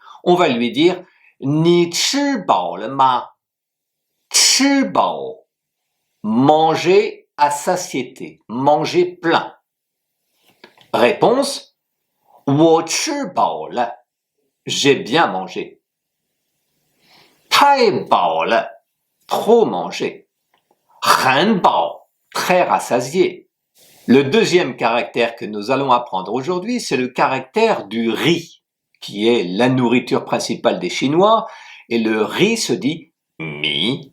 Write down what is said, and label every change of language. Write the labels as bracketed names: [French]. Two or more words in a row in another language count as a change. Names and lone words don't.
[French] On va lui dire « [Chinese] 你吃饱了吗 » ? 吃饱. [French] Manger à satiété, manger plein. Réponse, [Chinese] 我吃饱了, [French] j'ai bien mangé. [Chinese] 太饱了, [French] trop mangé. [Chinese] 很饱, [French] très rassasié. Le deuxième caractère que nous allons apprendre aujourd'hui, c'est le caractère du riz, qui est la nourriture principale des Chinois, et le riz se dit mi.